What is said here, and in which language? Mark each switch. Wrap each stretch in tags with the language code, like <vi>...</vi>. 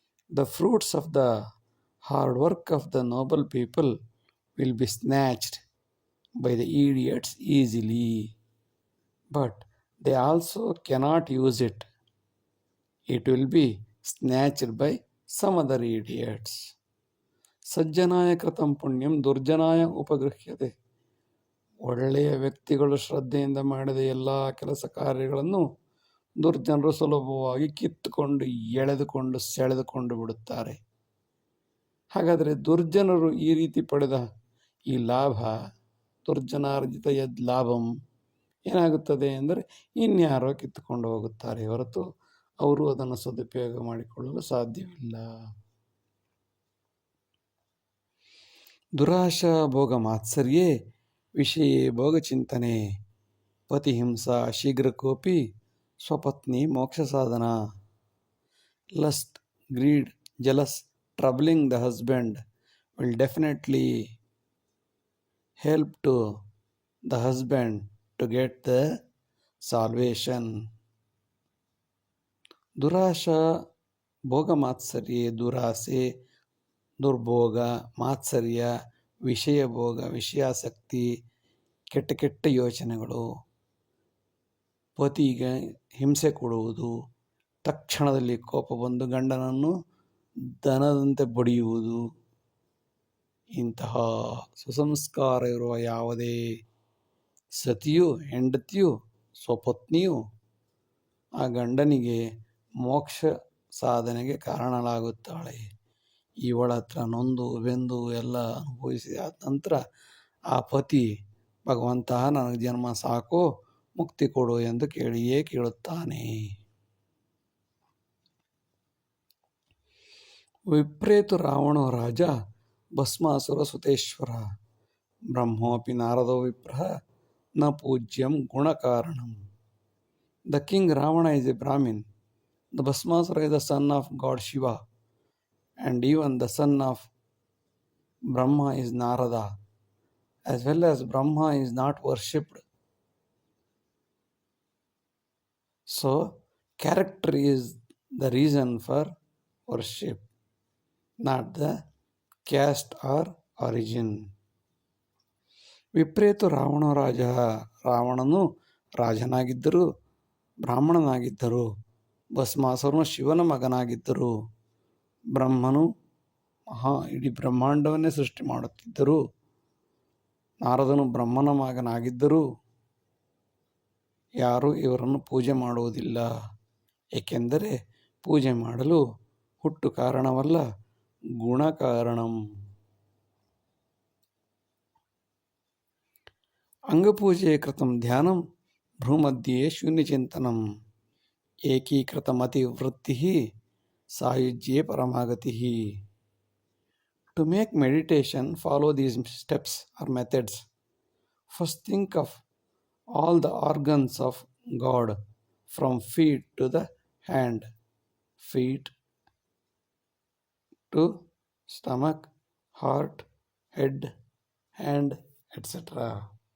<en>The fruits of the hard work of the noble people will be snatched by the idiots easily, but they also cannot use it. It will be snatched by some other idiots.</en> <sa>ಸಜ್ಜನಾಯ ಕೃತಂ ಪುಣ್ಯಂ ದುರ್ಜನಾಯ ಉಪಗೃಹ್ಯತೆ.</sa> <kn>ಒಳ್ಳೆಯ ವ್ಯಕ್ತಿಗಳು ಶ್ರದ್ಧೆಯಿಂದ ಮಾಡಿದ ಎಲ್ಲ ಕೆಲಸ ಕಾರ್ಯಗಳನ್ನು ದುರ್ಜನರು ಸುಲಭವಾಗಿ ಕಿತ್ತುಕೊಂಡು ಎಳೆದುಕೊಂಡು ಸೆಳೆದುಕೊಂಡು ಬಿಡುತ್ತಾರೆ. ಹಾಗಾದರೆ ದುರ್ಜನರು ಈ ರೀತಿ ಪಡೆದ ಈ ಲಾಭ,</kn> <sa>ದುರ್ಜನಾರ್ಜಿತ ಯದ್ ಲಾಭಂ</sa> <kn>ಏನಾಗುತ್ತದೆ ಎಂದರೆ ಇನ್ಯಾರೋ ಕಿತ್ತುಕೊಂಡು ಹೋಗುತ್ತಾರೆ ಹೊರತು ಅವರು ಅದನ್ನು ಸದುಪಯೋಗ ಮಾಡಿಕೊಳ್ಳಲು ಸಾಧ್ಯವಿಲ್ಲ.</kn> <sa>ದುರಾಶಾ ಭೋಗ ಮಾತ್ಸರ್ಯೇ ವಿಷಯೇ ಭೋಗಚಿಂತನೆ ಪತಿಹಿಂಸಾ ಶೀಘ್ರಕೋಪಿ ಸ್ವಪತ್ನಿ ಮೋಕ್ಷ ಸಾಧನ.</sa> <en>Lust, greed, jealous, troubling the husband will definitely help to the husband to get the salvation.</en> <sa>ದುರಾಶಾ ಭೋಗ ಮಾತ್ಸರ್ಯ,</sa> <kn>ದುರಾಸೆ, ದುರ್ಭೋಗ, ಮಾತ್ಸರ್ಯ, ವಿಷಯ ಭೋಗ, ವಿಷಯಾಸಕ್ತಿ, ಕೆಟ್ಟ ಕೆಟ್ಟ ಯೋಚನೆಗಳು, ಪತಿಗೆ ಹಿಂಸೆ ಕೊಡುವುದು, ತಕ್ಷಣದಲ್ಲಿ ಕೋಪ ಬಂದು ಗಂಡನನ್ನು ದನದಂತೆ ಬಡಿಯುವುದು, ಇಂತಹ ಸುಸಂಸ್ಕಾರ ಇರುವ ಯಾವುದೇ ಸತಿಯು, ಹೆಂಡತಿಯು, ಸ್ವಪತ್ನಿಯು ಆ ಗಂಡನಿಗೆ ಮೋಕ್ಷ ಸಾಧನೆಗೆ ಕಾರಣಳಾಗುತ್ತಾಳೆ. ಇವಳ ಹತ್ರ ನೊಂದು ಬೆಂದು ಎಲ್ಲ ಅನುಭವಿಸಿದ ನಂತರ ಆ ಪತಿ ಭಗವಂತ ನನಗೆ ಜನ್ಮ ಸಾಕು, ಮುಕ್ತಿ ಕೊಡು ಎಂದು ಕೇಳುತ್ತಾನೆ.</kn> <sa>ವಿಪ್ರೇತು ರಾವಣೋ ರಾಜ ಭಸ್ಮಾಸುರ ಸುತೇಶ್ವರ ಬ್ರಹ್ಮೋಪಿ ನಾರದೋ ವಿಪ್ರಃ ನ Poojyam ಗುಣಕಾರಣಂ.</sa> <en>The king Ravana is a Brahmin. The Bhasmasura is the son of God Shiva, and even the son of Brahma is Narada. As well as Brahma is not worshipped. So, character is the reason for worship, not the caste or origin.</en> <sa>ವಿಪ್ರೇತು Ravana ರಾಜ,</sa> <kn>ರಾವಣನು ರಾಜನಾಗಿದ್ದರು, ಬ್ರಾಹ್ಮಣನಾಗಿದ್ದರು. ಭಸ್ಮಾಸುರನು ಶಿವನ ಮಗನಾಗಿದ್ದರು. ಬ್ರಹ್ಮನು ಇಡೀ ಬ್ರಹ್ಮಾಂಡವನ್ನೇ ಸೃಷ್ಟಿ ಮಾಡುತ್ತಿದ್ದರು. ನಾರದನು ಬ್ರಹ್ಮನ ಮಗನಾಗಿದ್ದರು. ಯಾರೂ ಇವರನ್ನು ಪೂಜೆ ಮಾಡುವುದಿಲ್ಲ, ಏಕೆಂದರೆ ಪೂಜೆ ಮಾಡಲು ಹುಟ್ಟು ಕಾರಣವಲ್ಲ,</kn> <sa>ಗುಣ ಕಾರಣಂ. ಅಂಗಪೂಜೆ ಕೃತಂ ಧ್ಯಾನಂ ಭ್ರೂಮಧ್ಯೆ ಶೂನ್ಯಚಿಂತನಂ ಏಕೀಕೃತಮತಿವೃತ್ತಿ ಸಾಯುಜ್ಯೆ ಪರಮಾಗತಿ.</sa> <en>To make meditation, follow these steps or methods. First, think of all the organs of God, from feet to the hand, feet to stomach, heart, head, hand, etc.</en>